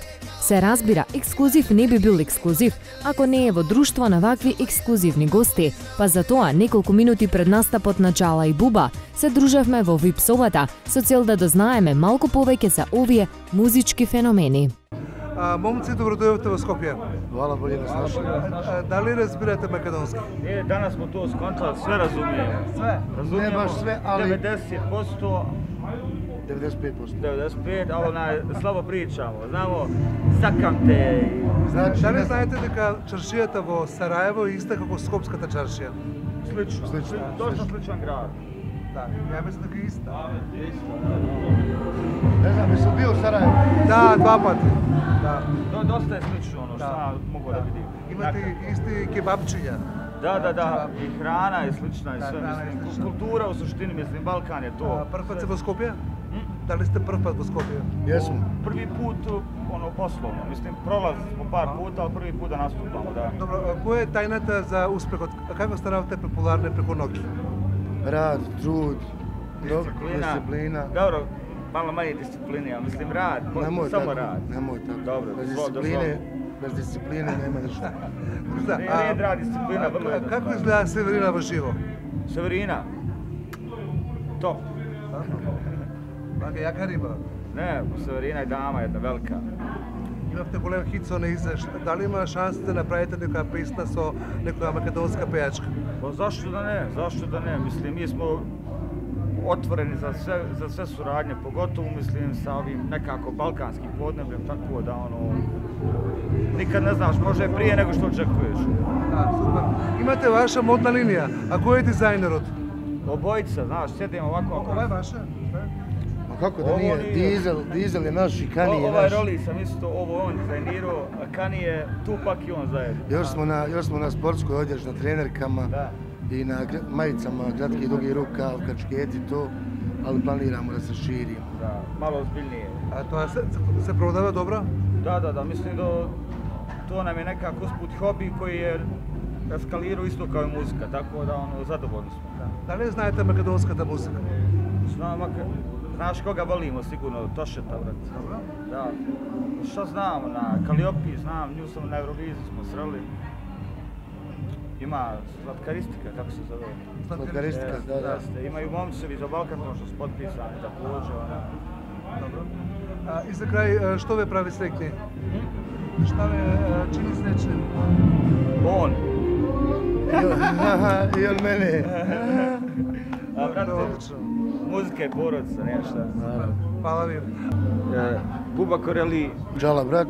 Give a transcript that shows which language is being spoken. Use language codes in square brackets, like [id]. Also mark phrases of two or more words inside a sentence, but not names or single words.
[mk] Се разбира, ексклузив не би бил ексклузив ако не е во друштво на вакви ексклузивни гости, па затоа неколку минути пред настапот на Джала и Буба се дружевме во VIP собата со цел да дознаеме малку повеќе за овие музички феномени. Момци, добродојавте во Скопје. [bs] Hvala, bolje nas našli. [mk] Дали разбирате македонски? [bs] Danas smo to skontali, sve razumijemo. Sve? Ne baš sve, ali 90%, 95%. 95%, ali slabo pričamo. Znamo, sakante i... Znači, [mk] Дали знаете дека чаршијата во Сараево е иста како Скопската чаршија? [bs] Slično. Dosta sličan grad. [mk] Да, ја мислам дека е иста. [bs] Ne znam, jesam bio u Sarajevu? [mk] Да, два пати. Да. [bs] Dosta je slično ono što ja mogu da vidim. [mk] Имате исти кебапчиња. [bs] Da. I hrana je slična i sve, mislim. Kultura u suštini, mislim, Balkan je to. [mk] Прв пат се во Скопје? Дали сте прв пат во Скопје? [bs] Jesmo. Prvi put, ono, poslovno. Mislim, prolazili smo par puta, ali prvi put da nastupamo, da. [mk] Добро, која е тајната за успехот? Како станавте популарни преку ноќ? [bs] Rad, trud, disciplina. Dobro, malo manje discipline, ja mislim rad, samo rad. Nemoj tako. Dobro, Bez discipline nema ništa. Red, rad, disciplina, vrlo jednostavno. [mk] Како изгледа Северина во живо? [bs] Severina, top. [mk] Вака јака риба. [bs] Ne, Severina je dama jedna velika. [mk] Имавте голем хит со Неизеш. Дали има шанса да направите некоја песна со некоја македонска пејачка? [bs] Pa zašto da ne, mislim, mi smo otvoreni za sve suradnje, pogotovo, mislim, sa ovim nekako balkanskim podnebljem, tako da, ono, nikad ne znaš, može prije nego što očekuješ. [mk] Да, супер. Имате ваша модна линија. А кој е дизајнерот? [bs] Obojica, znaš, sjedimo ovako. [mk] Ова е ваша? [bs] Ma kako da nije? Dizel je naš i Kani je naš. Ovaj roli sam isto, ovo on dizajnirao, a Kani je Tupak i on zajedno. Još smo na sportskoj odjeći, na trenerkama i na majicama kratki dugi rukav, kačketi to, ali planiramo da se širimo. Da, malo ozbiljnije. [mk] А тоа се продава добро? [bs] Da, mislim da to nam je nekako usput hobi koji je eskalirao isto kao i muzika, tako da, ono, zadovoljni smo. [mk] Дали знаете македонската музика? [bs] Znaš koga volimo sigurno, Tošeta, brate. Da. Šta znam, na Kaliopi znam, nju sam na Euroviziji smo sreli. Ima Slatkaristika, kako se zove? Slatkaristika, da. Imaju momčevi za Balkan, što su potpisani, također. Dobro. [mk] И за крај, што ве прави среќни? [sr] Šta ве čini srećnim? [bs] On. I on mene. A, brate, muzika je porodica, nešto. Hvala vi. Buba Koreli, Džala Brat.